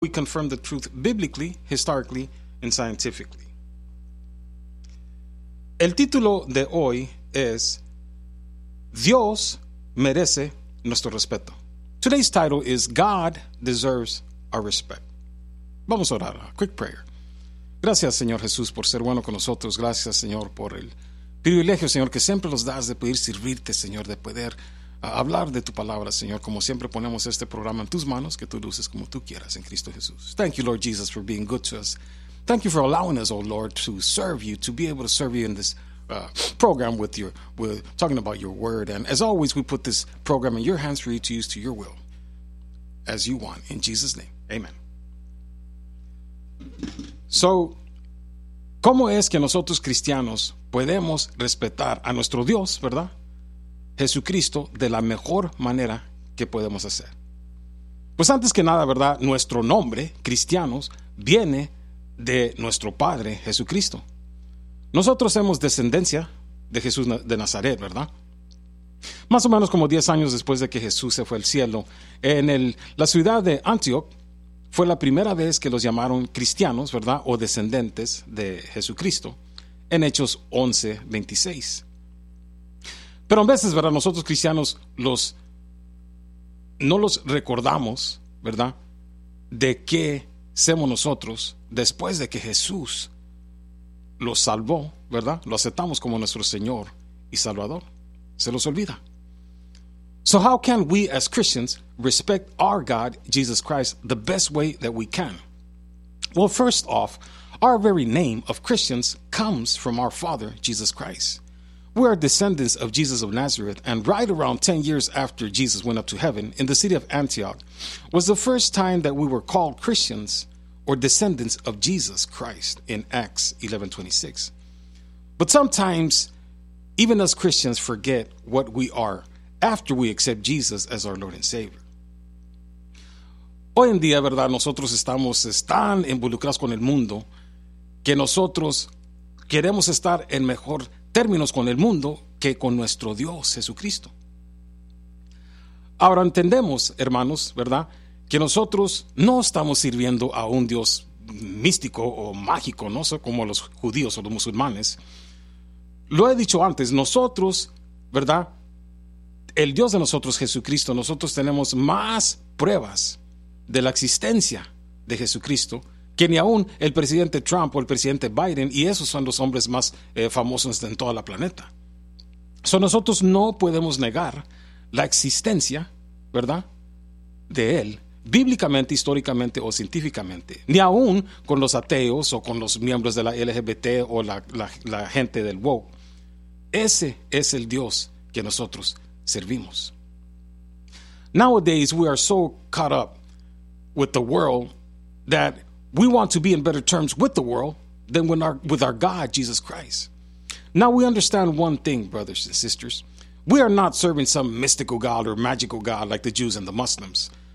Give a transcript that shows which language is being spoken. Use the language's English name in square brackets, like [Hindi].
[English] we confirm the truth biblically, historically, and scientifically. [Spanish] El título de hoy es Dios merece nuestro respeto. [English] Today's title is God deserves our respect. [Spanish] Vamos a orar, [English] a quick prayer. [Spanish] Gracias, Señor Jesús, por ser bueno con nosotros. Gracias, Señor, por el privilegio, Señor, que siempre nos das de poder servirte, Señor, de poder hablar de tu palabra, Señor. Como siempre ponemos este programa en tus manos, que tú luces como tú quieras en Cristo Jesús. [English] Thank you, Lord Jesus, for being good to us. Thank you for allowing us, oh Lord, to serve you, to be able to serve you in this program with your, with talking about your word. And as always, we put this program in your hands for you to use to your will as you want. In Jesus' name, amen. [Spanish] So, ¿cómo es que nosotros cristianos podemos respetar a nuestro Dios, verdad? Jesucristo, de la mejor manera que podemos hacer. Pues antes que nada, verdad, nuestro nombre, cristianos, viene de nuestro Padre Jesucristo. Nosotros somos descendencia de Jesús de Nazaret, ¿verdad? Más o menos como 10 años después de que Jesús se fue al cielo, en la ciudad de Antioch fue la primera vez que los llamaron cristianos, ¿verdad? O descendientes de Jesucristo, en Hechos 11:26. Pero a veces, ¿verdad? Nosotros cristianos no los recordamos, ¿verdad? De qué somos nosotros después de que Jesús los salvó, ¿verdad? Lo aceptamos como nuestro Señor y Salvador. Se los olvida. [English] So how can we as Christians respect our God, Jesus Christ, the best way that we can? Well, first off, our very name of Christians comes from our Father, Jesus Christ. We are descendants of Jesus of Nazareth, and right around 10 years after Jesus went up to heaven in the city of Antioch was the first time that we were called Christians or descendants of Jesus Christ in Acts 11:26. But sometimes, even us Christians forget what we are after we accept Jesus as our Lord and Savior. [Spanish] Hoy en día, ¿verdad? Nosotros estamos tan involucrados con el mundo que nosotros queremos estar en mejor términos con el mundo que con nuestro Dios Jesucristo. Ahora entendemos, hermanos, ¿verdad? Que nosotros no estamos sirviendo a un Dios místico o mágico, no sé, como los judíos o los musulmanes. Lo he dicho antes, nosotros, ¿verdad? El Dios de nosotros, Jesucristo, nosotros tenemos más pruebas de la existencia de Jesucristo que ni aún el presidente Trump o el presidente Biden, y esos son los hombres más famosos en toda la planeta. So, nosotros no podemos negar la existencia, ¿verdad?, de él, bíblicamente, históricamente o científicamente, ni aún con los ateos o con los miembros de la LGBT o la gente del woke. Ese es el Dios que nosotros servimos. [English] Nowadays, we are so caught up with the world that we want to be in better terms with the world than with our God, Jesus Christ. Now, we understand one thing, brothers and sisters. We are not serving some mystical God or magical God like the Jews and the Muslims.